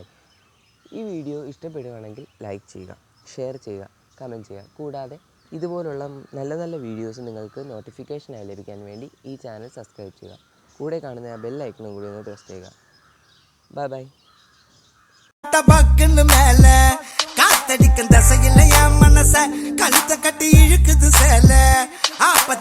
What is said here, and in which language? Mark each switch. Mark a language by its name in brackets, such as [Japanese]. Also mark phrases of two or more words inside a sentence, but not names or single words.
[Malayalam] ഈ വീഡിയോ ഇഷ്ടപ്പെടുകയാണെങ്കിൽ ലൈക്ക് ചെയ്യുക, ഷെയർ ചെയ്യുക, കമൻറ്റ് ചെയ്യുക. കൂടാതെ ഇതുപോലുള്ള നല്ല നല്ല വീഡിയോസ് നിങ്ങൾക്ക് നോട്ടിഫിക്കേഷനായി ലഭിക്കാൻ വേണ്ടി ഈ ചാനൽ സബ്സ്ക്രൈബ് ചെയ്യുക. കൂടെ കാണുന്ന ആ ബെൽ ഐക്കണും കൂടി ഒന്ന് പ്രസ് ചെയ്യുക. ബൈ. [Tamil] காத்தடிக்கும் தசையில் என் மனச கழுத்தை கட்டி இழுக்குது சேல